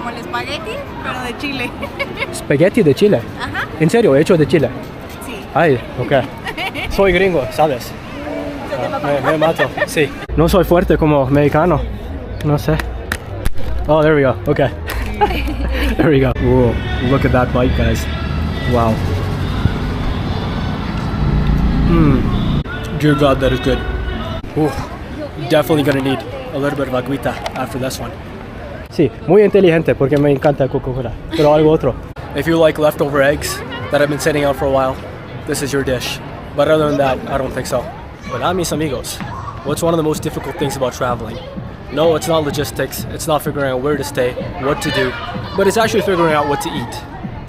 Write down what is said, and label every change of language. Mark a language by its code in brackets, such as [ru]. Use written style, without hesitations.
[es] el espagueti, pero de Chile. ¿Spaghetti de Chile? Ajá. ¿En serio? ¿Hecho de Chile? Sí. Ay, ok. Soy gringo, ¿sabes? Me mato, sí. No soy fuerte como mexicano. No sé. [en] Oh, there we go. Okay. There we go. Whoa, look at that bite, guys. Wow. Dear God, that is good. Ooh, definitely gonna need a little bit of agüita after this one. [es] Sí, muy inteligente porque me encanta Coca-Cola. Pero algo otro. [en] If you like leftover eggs that have been sitting out for a while, this is your dish. But other than that, I don't think so. [es] Hola, mis amigos. [en] What's one of the most difficult things about traveling? No, it's not logistics, it's not figuring out where to stay, what to do, but it's actually figuring out what to eat.